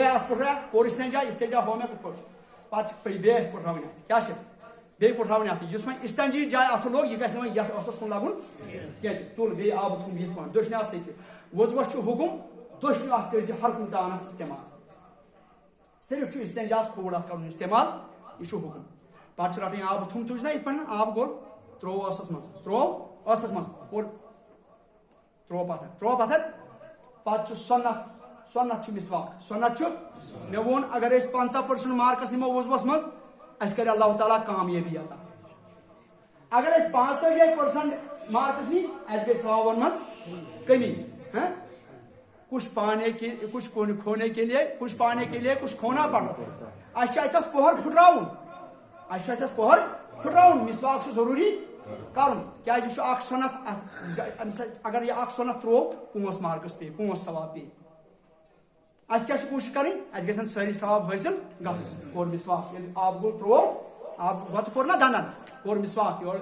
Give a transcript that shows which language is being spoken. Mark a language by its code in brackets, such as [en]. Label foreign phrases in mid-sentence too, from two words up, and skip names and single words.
[ks] اتھ پھٕٹرا کوٚر استنجا ہو مےٚ کِتھ پٲٹھۍ پتہٕ چھِ بیٚیہِ اَسہِ پھٕٹراوٕنۍ اتھ کیٛاہ چھِ بیٚیہِ پھٕٹراوٕنۍ اتھ یُس وۄنۍ استنجی جایہِ اتھٕ لوٚگ یہِ گژھِ نہٕ وۄنۍ یتھ ٲسس کُن لگُن کینٛہہ تُل بیٚیہِ آبہٕ تھوٚم یِتھ پٲٹھۍ دٔچھنہِ اتھٕ سۭتۍ وضوٗوس چھُ حُکُم دٔچھنہِ اتھٕ کٔرۍ زِ ہر کُنہِ تانس استعمال صرف چھُ استنجاہس کھوڑ اتھ کرُن استعمال یہِ چھُ حُکُم پتہٕ چھُ رٹٕنۍ آبہٕ تھوٚم تُج نہ یِتھ پٲٹھۍ آبہٕ گوٚل ترٛوو ٲسس منٛز اور ترٛوو پتھر پتہ سۄنت مسواک سۄنت مےٚ ووٚن اگر أسۍ 50% مارکس نِمو وضوَس منٛز اَسہِ کَرِ اللہ تعالیٰ کامیٲبی عطا اگر أسۍ 45% مارکس نی اَسہِ گٔے ثوابن منٛز کمی [ur] کچھ کھونے کے لیے کچھ پانے کے لیے کچھ کھونا پڑتا [ks] اَسہِ چھُ اَتٮ۪س پۄہر پھٕٹراوُن مسواک چھُ ضروٗری کرُن کیٛازِ یہِ چھُ اکھ سۄنت اَمہِ سۭتۍ اگر یہِ اکھ سۄنت تروو 5 مارکس پیٚیہِ 5 ثواب پیٚیہِ اَسہِ کیٛاہ چھِ کوٗشِش کَرٕنۍ اَسہِ گژھن سٲری ثواب حٲصِل گژھٕنۍ کوٚر مسواک ییٚلہِ آب گوٚو تروو آب گۄتہٕ کوٚر نا دنٛدن کوٚر مسواک